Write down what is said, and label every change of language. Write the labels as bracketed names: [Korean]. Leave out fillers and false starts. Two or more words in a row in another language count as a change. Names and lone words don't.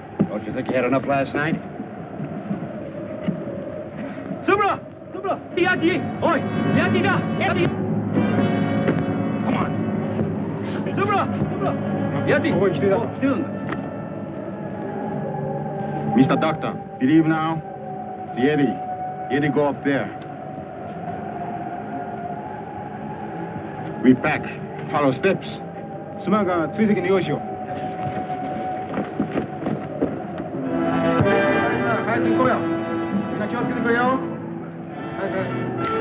[English] Don't you think you had enough last night? Subra! Subra! Yeti! Oi! Yeti da! Yeti! Come on. Subra! Subra! Yeti! [Japanese] ここに来てた。来てるんだ。 [English] Mr. Doctor, believe now? The Yeti. Yeti go up there. We back. Follow steps. [Japanese] 妻が追跡の用意しよう。早く行こうよ。みんな気をつけてくれよ。早く。